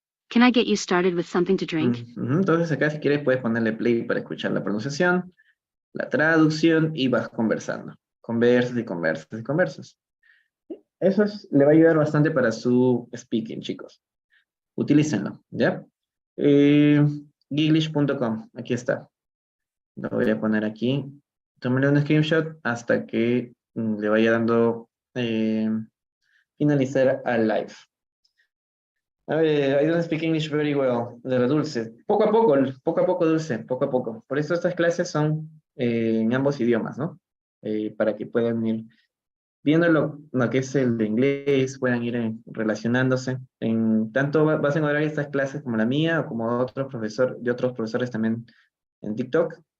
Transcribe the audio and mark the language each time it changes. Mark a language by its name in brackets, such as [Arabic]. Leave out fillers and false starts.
[English] Can I get you started with something to drink? [Spanish] Entonces acá si quieres puedes ponerle play para escuchar la pronunciación, la traducción y vas conversando. Conversas y conversas y conversas. Eso le va a ayudar bastante para su speaking, chicos. Utilícenlo, ¿ya? Giglish.com, aquí está. Lo voy a poner aquí. Tómale un screenshot hasta que le vaya dando finalizar al live. A ver, [English] I don't speak English very well. [Spanish] De la Dulce. Poco a poco, Dulce, poco a poco. Por eso estas clases son en ambos idiomas, ¿no? Para que puedan ir viendo lo que es el de inglés, puedan ir relacionándose. Tanto vas a encontrar estas clases como la mía o como de otros profesores también en TikTok.